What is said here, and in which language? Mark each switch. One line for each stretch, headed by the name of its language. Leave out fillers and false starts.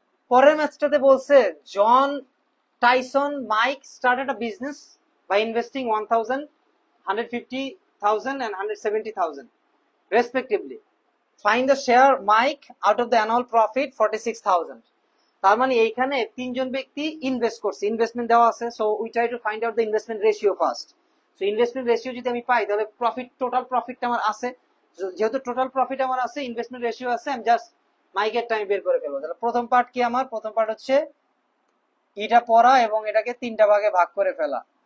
Bangla: পরের ম্যাথসটাতে বলছে
English: John, Tyson, Mike started a business by investing 1,000 150,000 and 170,000 respectively. Find the share Mike out of the annual profit 46,000.
Bangla: তার মানে এইখানে তিনজন ব্যক্তি ইনভেস্ট করছে, ইনভেস্টমেন্ট দেওয়া আছে।
English: So we try to find out the investment ratio first. So investment ratio
Bangla: যদি আমি পাই তাহলে প্রফিট, টোটাল প্রফিটটা আমার আছে। যেহেতু টোটাল প্রফিট আমার আছে, ইনভেস্টমেন্ট রেশিও আছে, আমি জাস্ট মাইকেরটা আমি বের করে ফেলবো। তাহলে প্রথম পার্ট কি আমার? প্রথম পার্ট হচ্ছে এটা পড়া এবং এটাকে তিনটা ভাগে ভাগ করে ফেলা।